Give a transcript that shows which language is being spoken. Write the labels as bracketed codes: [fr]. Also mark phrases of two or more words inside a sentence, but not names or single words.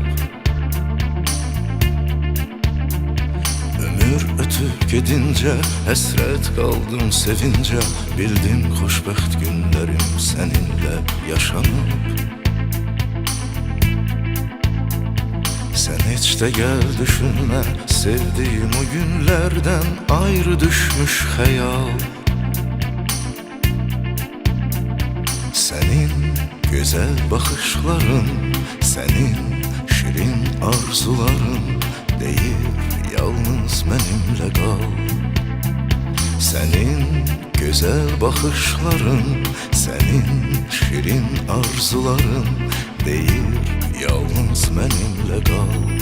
[az] Ömür ötüb gedincə həsrət qaldım sevincə, bildim xoşbəxt günlərim səninlə yaşanıb. Sən heç də gəl düşünmə, sevdiyim o günlərdən ayrı düşmüş xəyal. [tr] Senin güzel bakışların, senin şirin arzuların değil, yalnız benimle kal. Senin güzel bakışların, senin şirin arzuların değil, yalnız benimle kal.